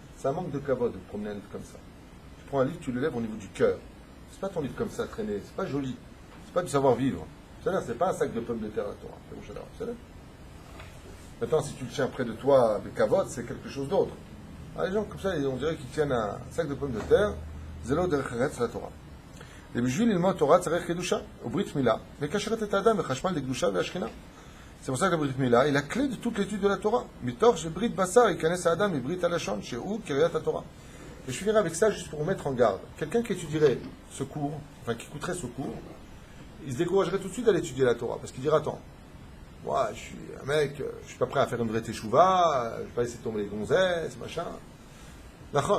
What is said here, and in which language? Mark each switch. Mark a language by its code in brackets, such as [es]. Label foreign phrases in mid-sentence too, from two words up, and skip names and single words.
[fr] C'est un manque de kavod de promener un livre comme ça. Tu prends un livre, tu le lèves au niveau du cœur. C'est pas ton livre comme ça traîné, c'est pas joli. C'est pas du savoir-vivre. C'est pas un sac de pommes de terre à la Torah. Maintenant, si tu le tiens près de toi avec kavod, c'est quelque chose d'autre. Ah, les gens comme ça, on dirait qu'ils tiennent un sac de pommes de terre. [he] זה לא דרך ארץ לתורה. Et בשביל ללמוד תורה צריך קדושה וברית מילה מקשרת את האדם בחשמל לקדושה והשכינה. [fr] C'est pour ça que la [he] ברית מילה [fr] est la clé de toute l'étude de la Torah. [he] מתוך שברית בשר ייכנס האדם מברית הלשון שהוא קריאת התורה. [fr] Et je finirai avec ça juste pour vous mettre en garde. Quelqu'un qui étudierait ce cours, enfin qui écouterait ce cours, il se découragerait tout de suite d'aller étudier la Torah. Parce qu'il dirait, attends, moi je suis un mec, je suis pas prêt à faire une vraie teshuva, je vais pas laisser tomber les gonzesses, machin. D'accord.